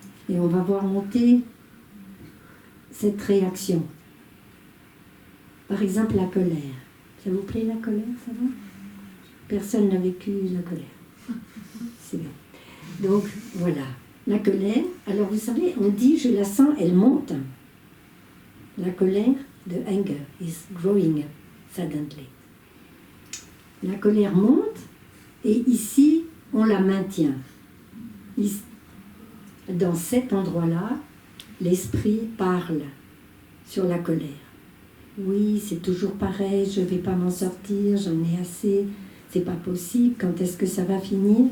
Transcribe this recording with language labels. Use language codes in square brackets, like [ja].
[fr] Et on va voir monter cette réaction. Par exemple, la colère. Ça vous plaît la colère, ça va? Personne n'a vécu la colère. C'est bien. Donc, voilà. La colère, alors vous savez, on dit, je la sens, elle monte. La colère, [en] the anger is growing suddenly. [fr] La colère monte, et ici, on la maintient. Ici, dans cet endroit-là, l'esprit parle sur la colère. Oui, c'est toujours pareil, je ne vais pas m'en sortir, j'en ai assez, c'est pas possible, quand est-ce que ça va finir?